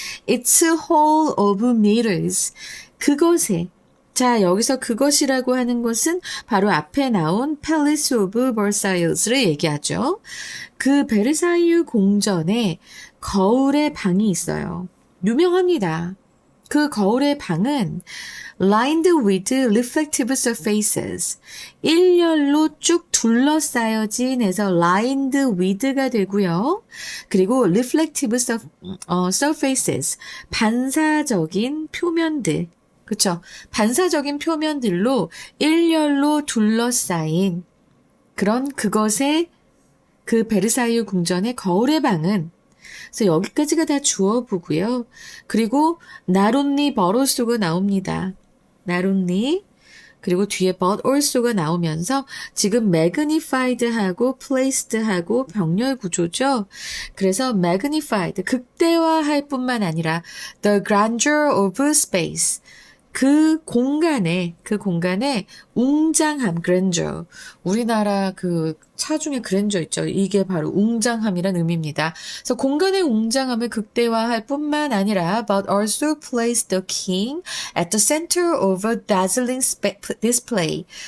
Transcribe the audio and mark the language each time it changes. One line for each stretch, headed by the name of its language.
English: It's a hall of mirrors.
Korean: 그것에 자, 여기서 그것이라고 하는 것은 바로 앞에 나온 Palace of Versailles를 얘기하죠. 그 베르사유 공전에 거울의 방이 있어요. 유명합니다. 그 거울의 방은
English: lined with reflective surfaces.
Korean: 일렬로 쭉 둘러싸여진 해서 lined with가 되고요.
English: 그리고 reflective surfaces.
Korean: 반사적인 표면들. 그쵸? 반사적인 표면들로 일렬로 둘러싸인 그런 그것의 그 베르사유 궁전의 거울의 방은 그래서 여기까지가 다 주어보고요. 그리고 나론니 버로소가 나옵니다. 나론니 그리고 뒤에
English: but also
Korean: 가 나오면서 지금 magnified하고 placed하고 병렬 구조죠. 그래서 magnified 극대화할 뿐만 아니라
English: the grandeur of space
Korean: 그 공간에 웅장함, grandeur. 우리나라 그 차 중에 grandeur 있죠. 이게 바로 웅장함이란 의미입니다. 그래서 공간의 웅장함을 극대화할 뿐만 아니라
English: but also place the king at the center of a dazzling display.